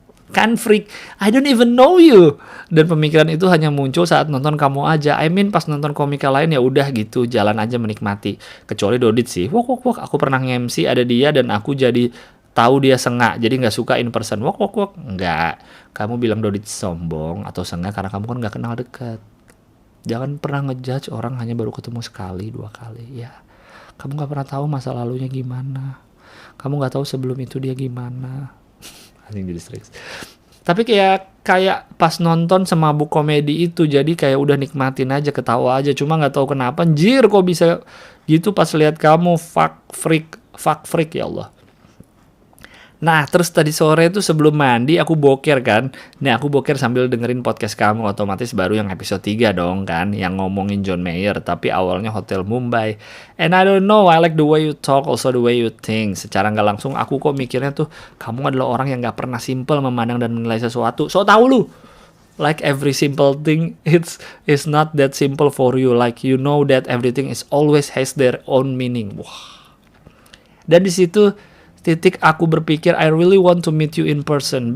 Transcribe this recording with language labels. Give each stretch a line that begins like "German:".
English: Kan freak, I don't even know you.
Indonesian: Dan pemikiran itu hanya muncul saat nonton kamu aja.
English: I mean
Indonesian: pas nonton komika lain ya udah gitu, jalan aja menikmati. Kecuali Dodit sih. Aku pernah nge-MC ada dia dan aku jadi tahu dia sengak, jadi nggak suka
English: in person.
Indonesian: Enggak. Kamu bilang Dodit sombong atau sengak karena kamu kan nggak kenal dekat. Jangan pernah ngejudge orang hanya baru ketemu sekali, 2 kali. Ya, kamu nggak pernah tahu masa lalunya gimana. Kamu nggak tahu sebelum itu dia gimana. Jadi serius. Tapi kayak pas nonton semabuk komedi itu jadi kayak udah nikmatin aja, ketawa aja. Cuma nggak tahu kenapa anjir kok bisa gitu pas lihat kamu fuck freak ya Allah. Nah, terus tadi sore itu sebelum mandi aku boker kan. Nah, aku boker sambil dengerin podcast kamu, otomatis baru yang episode 3 dong kan, yang ngomongin John Mayer, tapi awalnya Hotel Mumbai.
English: And I don't know, I like the way you talk, also the way you think.
Indonesian: Secara nggak langsung aku kok mikirnya tuh, kamu adalah orang yang nggak pernah simple memandang dan menilai sesuatu. So tahu lu,
English: like every simple thing, it's not that simple for you. Like you know that everything is always has their own meaning. Wah.
Indonesian: Dan di situ titik aku berpikir
English: I really want to meet you in person.